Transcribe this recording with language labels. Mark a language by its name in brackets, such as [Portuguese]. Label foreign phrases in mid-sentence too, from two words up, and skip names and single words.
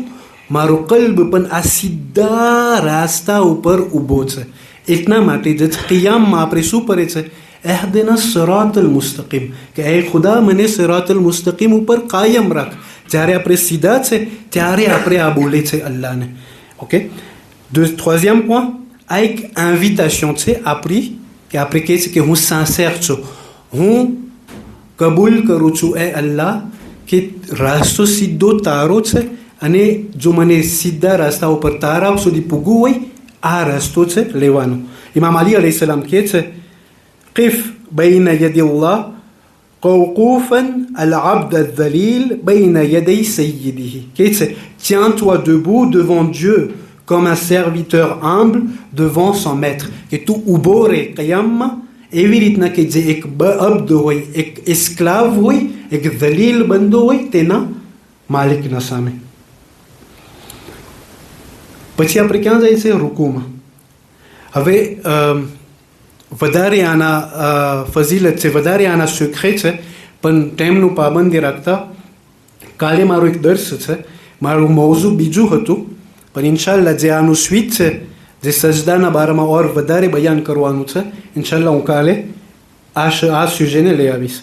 [Gujarati] મારો કલ્બ પણ આ સીધા રાસ્તા ઉપર ઊભો છે. એટલા માટે જ qiyaamમાં આપણે શું પડે છે? [Arabic] اهدنا الصراط المستقيم, [Gujarati] કે એ ખુદા મને [Arabic] الصراط المستقيم [Gujarati] ઉપર કાયમ રાખ. જ્યારે આપણે સીધા છે ત્યારે આપણે આ બોલે છે અલ્લાહને. ઓકે, [French] troisième point, [Gujarati] આ એક ઇન્વિટેશન છે આપણી, કે આપણે કહે છે કે હું સિન્સિયર છું, હું કબૂલ કરું છું એ અલ્લાહ કે રાસ્તો સીધો તારો છે, અને જો મને સીધા રસ્તા ઉપર તારા સુધી પૂગવું હોય, આ રસ્તો છે લેવાનો. ઇમામ અલી અલૈહિસ્સલામ કહે છે, [Arabic] قف بين يدي الله قوقوفا العبد الذليل بين يدي سيده. [French] Tiens-toi debout devant Dieu comme un serviteur humble devant son maître. Que tu ubore qiyamma, [Gujarati] એવી રીતના કે જે એક અબ્દ હોય, એક એસ્ક્લાવ હોય, એક દલીલ બંદો હોય તેના માલિકના સામે. પછી આપણે ક્યાં જાય છે? રૂકુમાં. હવે વધારે આના ફઝીલત છે, વધારે આના સુખે છે, પણ ટાઈમનું પાબંદી રાખતા કાલે મારો એક દર્શ છે, મારું મૌઝું બીજું હતું, પણ ઇન્શાલ્લાહ જે આનું સ્વીચ છે, જે સજદાના બારામાં ઓર વધારે બયાન કરવાનું છે, ઇન્શાલ્લાહ હું કાલે આ સુજેને લઈ આવીશ.